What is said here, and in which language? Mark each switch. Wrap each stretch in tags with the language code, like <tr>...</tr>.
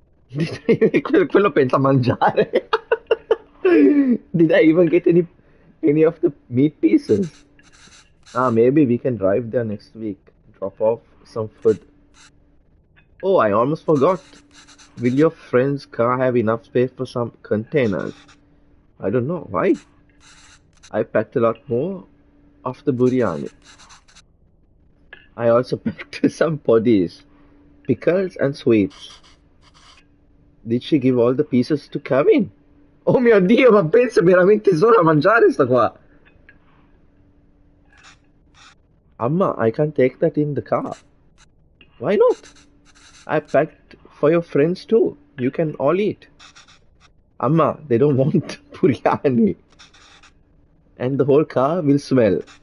<it>Quello pensa a mangiare.</it> <en>Did I even get any of the meat pieces? Ah, maybe we can drive there next week. Drop off some food. Oh, I almost forgot. Will your friend's car have enough space for some containers? I don't know. Why? I packed a lot more of the biryani. I also packed some poddies, pickles, and sweets. Did she give all the pieces to Kevin?</en> <it>Oh mio Dio, ma pensa veramente solo a mangiare sta qua.</it> <en>Amma, I can't take that in the car. Why not? I packed for your friends too. You can all eat. Amma, they don't want biryani. And the whole car will smell.</en>